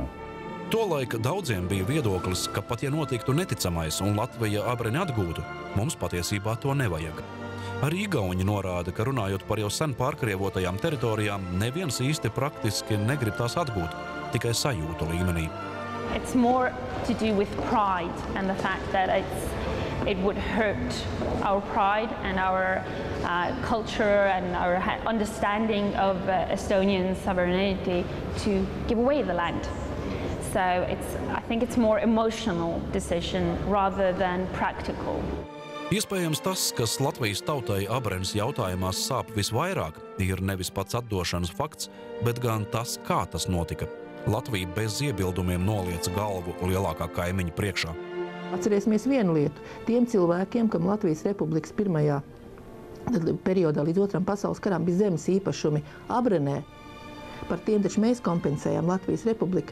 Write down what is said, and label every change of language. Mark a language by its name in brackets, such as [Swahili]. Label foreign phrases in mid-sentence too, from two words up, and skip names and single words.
[Latvian] Tolaik daudziem bija viedoklis, ka pat ja notiktu neticamais un Latvija abreni atgūtu, mums patiesībā to nevajag. Arī igauņi norāda, ka runājot par jau sen pārkrievotajām teritorijām, neviens īsti praktiski negrib tās atgūt, tikai sajūtu līmenī. [English] It's more to do with pride and the fact that it would hurt our pride and our culture and our understanding of Estonian sovereignty to give away the land. So I think it's more emotional decision rather than practical. [Latvian] Iespējams tas, kas Latvijas tautai Abrenes jautājumās sāp visvairāk, ir nevis pats atdošanas fakts, bet gan tas, kā tas notika. Latvija bez iebildumiem nolieca galvu lielākā kaimiņa priekšā. Atcerēsimies vienu lietu. Tiem cilvēkiem, kam Latvijas Republikas pirmajā periodā līdz Otram pasaules karam bija zemes īpašumi Abrenē, par tiem taču mēs kompensējām Latvijas Republiku.